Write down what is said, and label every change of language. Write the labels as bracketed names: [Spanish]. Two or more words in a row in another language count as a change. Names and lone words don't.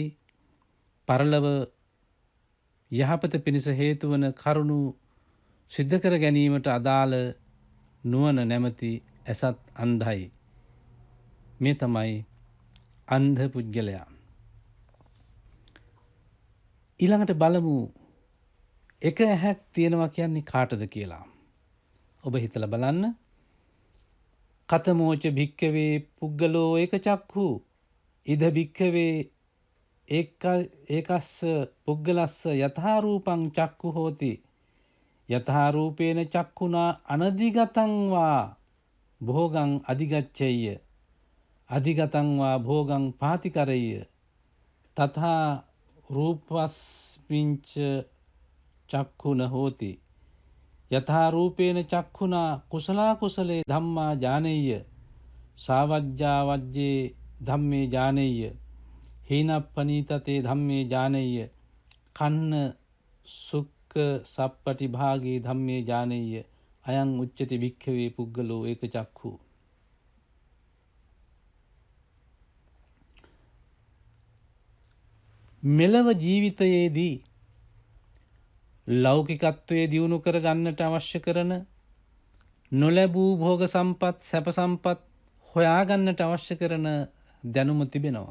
[Sinhala] පරලොව යහපත පිණිස හේතු වන කරුණු සිද්ධ කර ගැනීමට අදාළ නුවණ නැමැති ඇසත් අන්ධයි. මේ තමයි අන්ධ පුද්ගලයා. ඊළඟට බලමු එක ඇහැක් තියෙනවා කියන්නේ කාටද කියලා. ඔබ හිතලා බලන්න. [Pali] කතමෝච භික්කවේ පුද්ගලෝ ඒක චක්ඛු ඉද භික්කවේ ඒකස්ස පුද්ගලස්ස යථා රූපං චක්ඛු හෝති යථා රූපේන චක්ඛුනා අනදිගතං වා භෝගං අධිගච්ඡේය අධිගතං වා භෝගං පාතිකරෙය්‍ය තථා රූපස්මින්ච චක්ඛුන හෝති යථා රූපේන චක්ඛුනා කුසලා කුසලේ ධම්මා ඥානෙය්‍ය සාවජ්ජා වජ්ජේ ධම්මේ ඥානෙය්‍ය හීනප්පනීතතේ ධම්මේ ඥානෙය්‍ය කන්න සුක්ඛ සප්පටි භාගේ ධම්මේ ඥානෙය්‍ය අයං උච්චති භික්ඛවේ පුද්ගලෝ ඒක චක්ඛු. [Sinhala] මෙලව ජීවිතයේදී ලෞකිකත්වයේ දියුණු කර ගන්නට අවශ්‍ය කරන නොලැබූ භෝග සම්පත් සැප සම්පත් හොයා ගන්නට අවශ්‍ය කරන දැනුම තිබෙනවා.